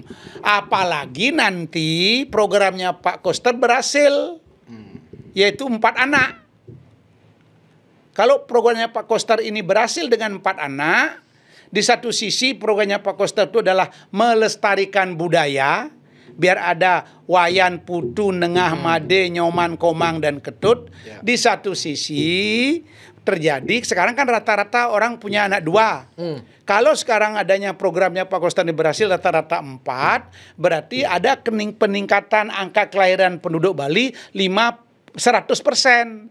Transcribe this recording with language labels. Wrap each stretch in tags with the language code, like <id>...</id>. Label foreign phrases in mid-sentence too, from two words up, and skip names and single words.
<id>Apalagi nanti programnya Pak Koster berhasil. Yaitu 4 anak. kalau programnya Pak Koster ini berhasil dengan 4 anak, di satu sisi programnya Pak Koster itu adalah melestarikan budaya, biar ada wayan, putu, nengah, made, nyoman, komang, dan ketut. Di satu sisi terjadi, sekarang kan rata-rata orang punya anak 2. Kalau sekarang adanya programnya Pak Koster ini berhasil rata-rata 4, berarti ada peningkatan angka kelahiran penduduk Bali 100%.</id>